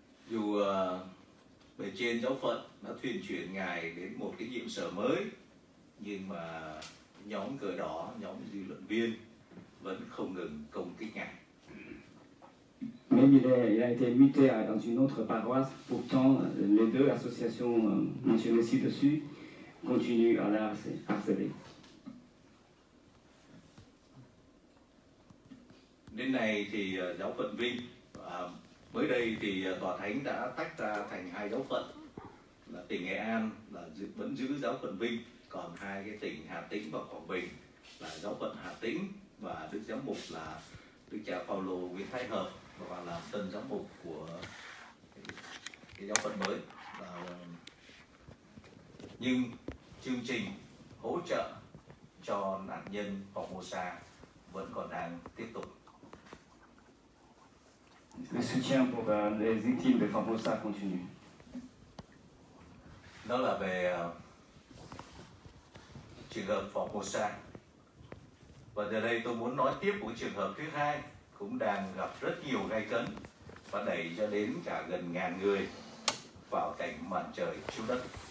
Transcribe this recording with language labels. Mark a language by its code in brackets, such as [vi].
[vi] Dù bề trên giáo phận đã thuyên chuyển ngài đến một cái nhiệm sở mới, nhưng mà nhóm cờ đỏ, nhóm dư luận viên vẫn không ngừng công kích ngài. [fr] Même il a été muté dans une autre paroisse, pourtant les deux associations mentionnées ci-dessus continuent à la harceler. [vi] Đến nay thì giáo phận Vinh, mới đây thì tòa thánh đã tách ra thành hai giáo phận, là tỉnh Nghệ An là vẫn giữ giáo phận Vinh, còn hai cái tỉnh Hà Tĩnh và Quảng Bình là giáo phận Hà Tĩnh và đức giám mục là đức cha Phaolô Nguyễn Thái Hợp và làm tân giám mục của cái giáo phận mới. Nhưng chương trình hỗ trợ cho nạn nhân Formosa vẫn còn đang tiếp tục. [fr] Le soutien pour les victimes de Formosa continue. [vi] Đó là về trường hợp Formosa. Và giờ đây tôi muốn nói tiếp một trường hợp thứ hai cũng đang gặp rất nhiều gay cấn và đẩy cho đến cả gần 1000 người vào cảnh màn trời chiếu đất.